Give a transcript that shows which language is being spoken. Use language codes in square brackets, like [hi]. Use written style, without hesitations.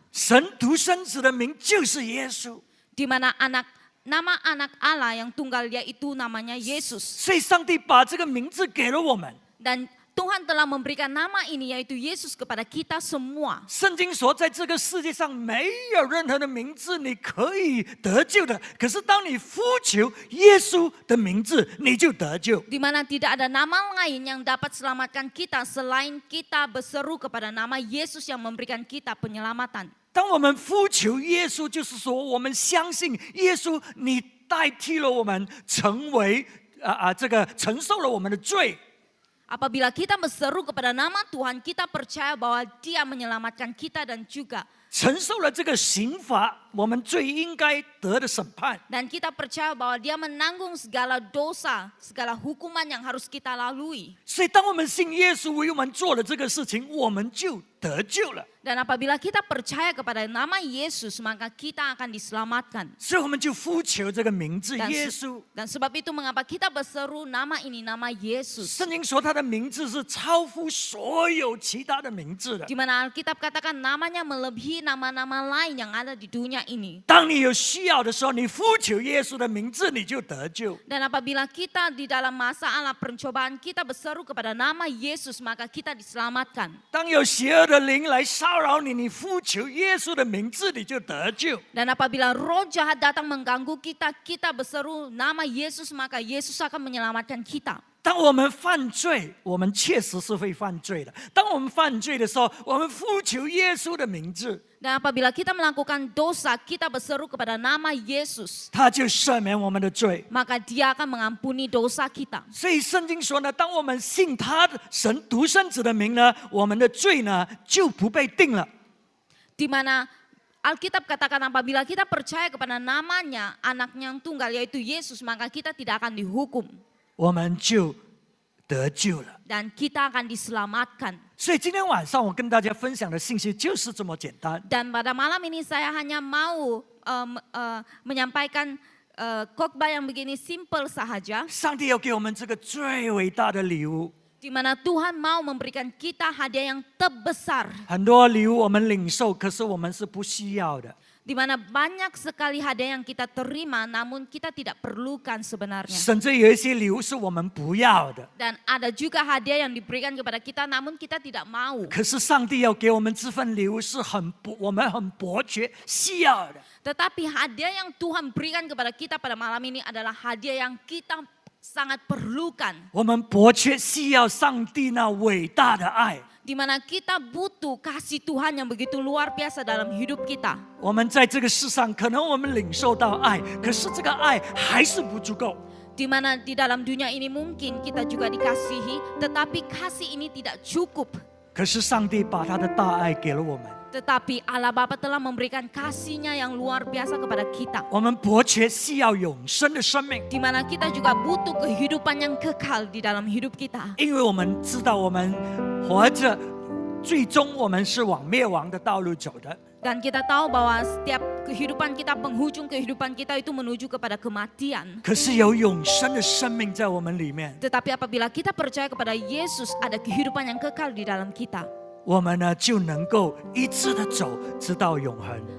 [zh] 神独生子的名就是耶稣。 [ms] Di mana nama anak Allah yang tunggal yaitu namanya Yesus. [zh] 所以上帝把这个名字给了我们。 [ms] Dan Tuhan telah memberikan nama ini yaitu Yesus kepada kita semua. [zh] 圣经说，在这个世界上没有任何的名字你可以得救的，可是当你呼求耶稣的名字，你就得救。 [ms] Di mana tidak ada nama lain yang dapat selamatkan kita selain kita berseru kepada nama Yesus yang memberikan kita penyelamatan. [zh] 当我们呼求耶稣，就是说我们相信耶稣，你代替了我们，成为这个承受了我们的罪。 [ms] Apabila kita berseru kepada nama Tuhan, kita percaya bahwa Dia menyelamatkan kita dan juga [zh] 承受了这个刑罚，我们最应该得的审判。 [ms] dan kita percaya bahwa Dia menanggung segala dosa, segala hukuman yang harus kita lalui. [zh] 所以，当我们信耶稣为我们做了这个事情，我们就得救了。 [ms] Dan apabila kita percaya kepada nama Yesus, maka kita akan diselamatkan. [zh] 所以，我们就呼求这个名字耶稣。 [ms] Dan sebab itu mengapa kita berseru nama ini, nama Yesus. [zh] 圣经说他的名字是超乎所有其他的名字的。 [ms] Di mana Alkitab katakan namanya melebihi nama-nama lain yang ada di dunia ini. [zh] 当你有需要的时候，你呼求耶稣的名字，你就得救。 [ms] Dan apabila kita di dalam masalah pencobaan kita berseru kepada nama Yesus, maka kita diselamatkan. [zh] 当有邪恶的灵来骚扰你，你呼求耶稣的名字，你就得救。 [ms] Dan apabila roh jahat datang mengganggu kita, kita berseru nama Yesus, maka Yesus akan menyelamatkan kita. [zh] 当我们犯罪，我们确实是会犯罪的。当我们犯罪的时候，我们呼求耶稣的名字， [ms] Dan apabila kita melakukan dosa, kita berseru kepada nama Yesus, [zh] 他就赦免我们的罪。 [ms] maka Dia akan mengampuni dosa kita. [zh] 所以圣经说呢，当我们信他的神独生子的名呢，我们的罪呢就不被定了。 [ms] Di mana Alkitab katakan apabila kita percaya kepada namanya, anaknya yang tunggal yaitu Yesus, maka kita tidak akan dihukum [zh] 我们就得救了。 [ms] dan kita akan diselamatkan. [zh] 所以今天晚上我跟大家分享的信息就是这么简单。 [ms] Dan pada malam ini saya hanya mau menyampaikan khotbah yang begini simple sahaja. [zh] 上帝要给我们这个最伟大的礼物， [ms] di mana Tuhan mau memberikan kita hadiah yang terbesar. [zh] 很多礼物我们领受，可是我们是不需要的。 [ms] Di mana banyak sekali hadiah yang kita terima, namun kita tidak perlukan sebenarnya. [zh] 甚至有一些礼物是我们不要的， [ms] Dan ada juga hadiah yang diberikan kepada kita, namun kita tidak mau. [zh] 可是上帝要给我们这份礼物是我们很伯爵需要的。 [ms] Tetapi hadiah yang Tuhan berikan kepada kita pada malam ini adalah hadiah yang kita sangat perlukan. [zh] 我们伯爵需要上帝那伟大的爱。 [ms] Di mana kita butuh kasih Tuhan yang begitu luar biasa dalam hidup kita. [zh] 我们在这个世上，可能我们领受到爱，可是这个爱还是不足够。 [ms] Di mana di dalam dunia ini mungkin kita juga dikasihi, tetapi kasih ini tidak cukup. [zh] 可是上帝把他的大爱给了我们， [ms] Tetapi Allah Bapa telah memberikan kasih-Nya yang luar biasa kepada kita. [zh] 我们伯爵需要永生的生命， [ms] Di mana kita juga butuh kehidupan yang kekal di dalam hidup kita. [zh] 因为我们知道我们活着，最终我们是往灭亡的道路走的。 [ms] Dan kita tahu bahwa setiap kehidupan kita, penghujung kehidupan kita itu menuju kepada kematian. [zh] 可是有永生的生命在我们里面， [ms] Tetapi apabila kita percaya kepada Yesus, ada kehidupan yang kekal di dalam kita. [zh] 我们呢就能够一直的走，直到永恒。